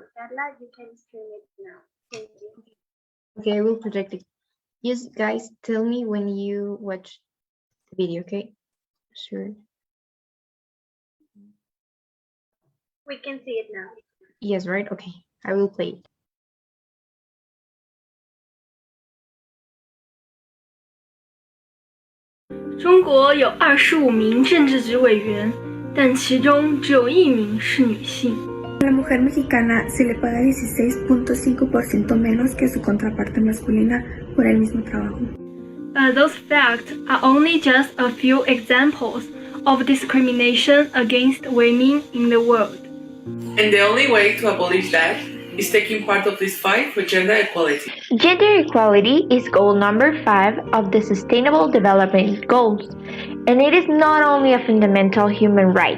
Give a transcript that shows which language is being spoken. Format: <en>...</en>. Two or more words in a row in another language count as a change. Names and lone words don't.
<en>Carla, you can stream it now. Thank you. Okay, I will project it. Yes, guys, tell me when you watch the video, okay? Sure. We can see it now. Yes, right? Okay, I will play it.</en> <zh>中国有25名政治局委员，但其中只有1名是女性。</zh> <es>La mujer mexicana se le paga 16.5% menos que su contraparte masculina por el mismo trabajo.</es> <en>But those facts are only just a few examples of discrimination against women in the world. And the only way to abolish that is taking part of this fight for gender equality. Gender equality is goal number 5 of the Sustainable Development Goals, and it is not only a fundamental human right.</en>